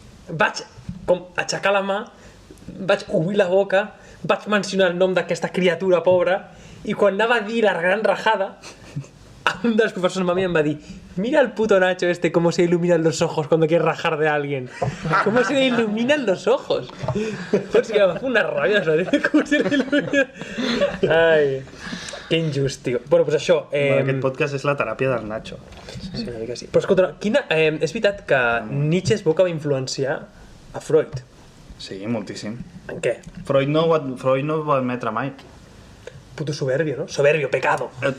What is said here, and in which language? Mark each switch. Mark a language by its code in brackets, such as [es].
[ca] vaig com aixecar la mà, vaig obrir la boca, vaig mencionar el nom d'aquesta criatura pobra, i quan anava a dir la gran rajada, un dels professors a mi em va dir: [es] mira el puto Nacho este, cómo se iluminan los ojos cuando quiere rajar de alguien. ¿Cómo se le iluminan los ojos? Pues que [ca] me fa una ràbia, [es] ¿sabes? ¿Cómo se le iluminan? [ca] Ai, que injust, tio. Bueno, pues això... Aquest podcast és la teràpia del Nacho. Sí, una mica sí. Però escolta, és veritat que Nietzsche es veu que va influenciar a Freud. Sí, moltíssim. En què? Freud no ho va admetre mai. [es] Puto soberbio, no? Soberbio, pecado.